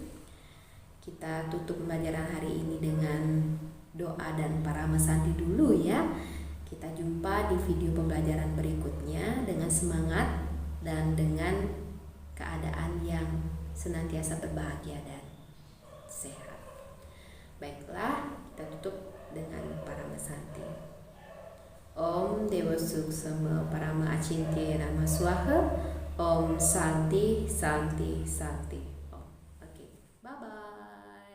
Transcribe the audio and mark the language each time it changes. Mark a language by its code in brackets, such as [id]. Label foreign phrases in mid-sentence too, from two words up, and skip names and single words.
[id] Kita tutup pembelajaran hari ini dengan doa dan parama santi dulu ya. Kita jumpa di video pembelajaran berikutnya dengan semangat dan dengan keadaan yang senantiasa berbahagia dan sehat. Baiklah, kita tutup dengan parama santi. [sa] Om Dewa Suksema Parama Acintya Nama Swaha. Om Santi Santi Santi. Om. [en] Oke, bye bye.